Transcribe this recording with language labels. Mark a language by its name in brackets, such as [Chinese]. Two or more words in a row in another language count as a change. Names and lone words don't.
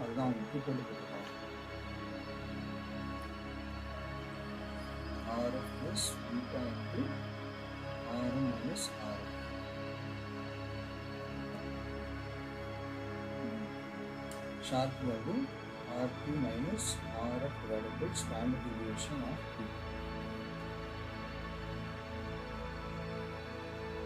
[Tamil] அதுதான் அவங்க டூ போட்டு போட்டுருக்காங்க. [English] RF plus beta into RM minus RM. Sharp value RP minus RF divided by standard deviation of P.